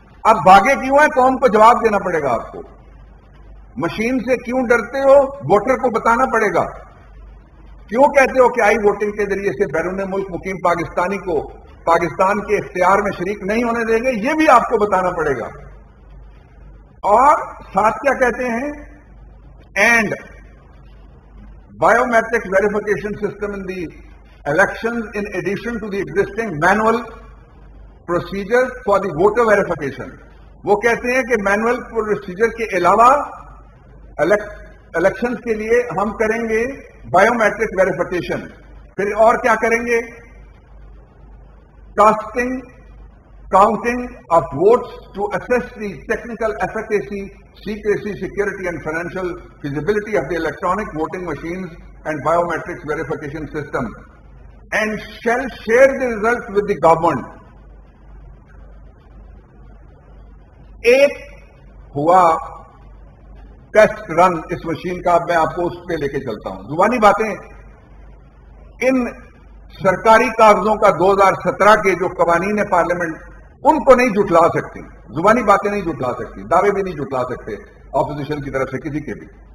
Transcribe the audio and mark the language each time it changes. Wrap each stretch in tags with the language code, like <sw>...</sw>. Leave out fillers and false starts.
<ur>اب بھاگے کیوں ہیں؟ قوم کو جواب دینا پڑے گا آپ کو. مشین سے کیوں ڈرتے ہو؟ ووٹر کو بتانا پڑے گا. کیوں کہتے ہو کہ آئی ووٹنگ کے ذریعے سے بیرون ملک مقیم پاکستانی کو پاکستان کے اختیار میں شریک نہیں ہونے دیں گے؟ یہ بھی آپ کو بتانا پڑے گا. اور ساتھ کیا کہتے ہیں؟ And</ur> <en>biometric verification system in the elections in addition to the existing manual procedures for the voter verification.</en> <ur>وہ کہتے ہیں کہ مینول پروسیجر کے علاوہ الیکشنز کے لیے ہم کریں گے بایومیٹرک ویریفیکیشن. پھر اور کیا کریں گے؟ Casting</ur> <en>counting of votes to assess the technical efficacy, secrecy, security and financial feasibility of the electronic voting machines and biometrics verification system, and shall share the results with the government.</en> <ur>ایک ہوا test رن اس machine کا، میں آپ کو اس پہ لے کے چلتا ہوں. زبانی باتیں ان سرکاری کاغذوں کا 2017 کے جو قوانین پارلیمنٹ ان کو نہیں جھٹلا سکتی، زبانی باتیں نہیں جھٹلا سکتی، دعوے بھی نہیں جھٹلا سکتے اپوزیشن کی طرف سے کسی کے بھی.</ur>